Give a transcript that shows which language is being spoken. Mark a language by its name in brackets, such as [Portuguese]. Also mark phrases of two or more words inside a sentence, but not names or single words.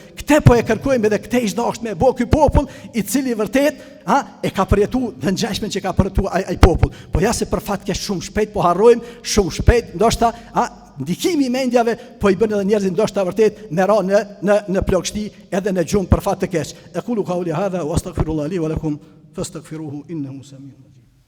[Albanian] Këtë po e kërkojmë edhe këtë ish dashur me bë ky popull i cili vërtet e ka përjetuar dhe ngjashmën që ka përjetuar ai popull. Po ja se për fat keq shumë shpejt po harrojmë, shumë shpejt, ndoshta ndikimi i mendjave po i bën edhe njerëzit ndoshta vërtet me ra në plagështi edhe në gjumë për fat të keq. [Arabic] أقول قولي هذا وأستغفر الله لي ولكم فاستغفروه إنه سميع.